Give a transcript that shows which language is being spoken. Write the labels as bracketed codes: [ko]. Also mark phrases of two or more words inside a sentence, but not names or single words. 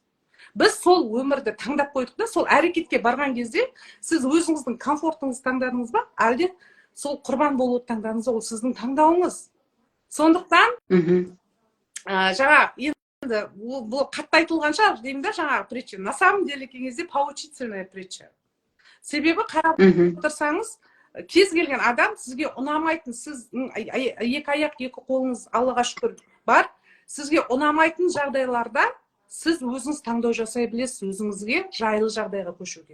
[kk] Біз сол өмірді таңдап қойдық та, сол әрекетке барған кезде сіз өзіңіздің комфортыңызды таңдадыңыз ба, әлде сол құрбан болуды таңдадыңыз, ол сіздің таңдауыңыз. Сондықтан жаңа енді бұл қатты айтылған шығар деймін да, жаңа притча. [ru] На самом деле кезде поучительная притча. [kk] Себебі қарап отырсаңыз, кез келген адам сізге ұнамайтын, сіз екі аяқ, екі қолыңыз Аллаға шүкір бар, сізге ұнамайтын жағдайларда сіз өзіңіз таңдау жасай білесіз, өзіңізге жайлы жағдайға көшуге.